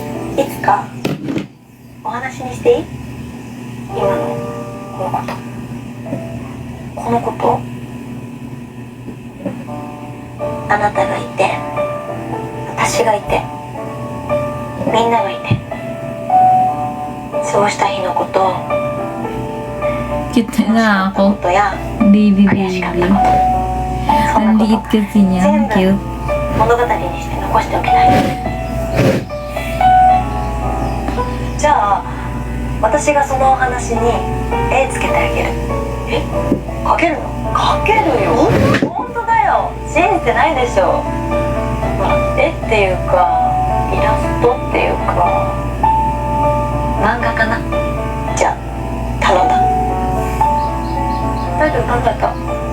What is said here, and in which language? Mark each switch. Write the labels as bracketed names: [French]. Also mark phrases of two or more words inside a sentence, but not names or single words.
[Japanese] いつかお話にしていい？今のこのことこのことあなたがいて私がいてみんながいてそうした日のことを [Filipino] Cute na [Japanese] こ [Filipino] ako. [Japanese] とや [Filipino] Baby, [Japanese] 悔 [Filipino] baby. [Japanese] しかったことそん [Filipino] Ang [Japanese] なこ [Filipino] liit [Japanese] と [Filipino] kasi niya. Ang cute. [Japanese] 物語にして残しておけないじゃあ私がそのお話に絵つけてあげるえ描けるの描けるよ本当だよ信じてないでしょまあ絵っていうかイラストっていうか漫画かなじゃあ頼んだ大丈夫簡単だ